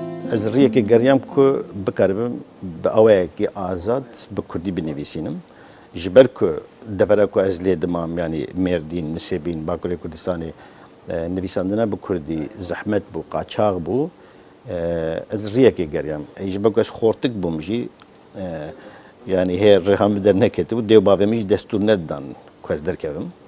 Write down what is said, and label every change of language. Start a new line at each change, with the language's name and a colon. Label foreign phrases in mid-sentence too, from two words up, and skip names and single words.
Kurdish: از ریەکێ گەریام کو بکاربم بە ئەوەیەکی ئازاد بە کوردی بنویسینم ji ber ku devera ku ez lê dimam yanî Mêrdîn, Nisêbîn, Bakurê Kurdistanê nivîsandina bi Kurdî zehmet bû, qaçax bû ez riyekê geriyam. Ji ber ku ez xortik bûm jî yanî hê rêha min derneketibû dêw bavê min jî destûr nedan ku ez derkevim.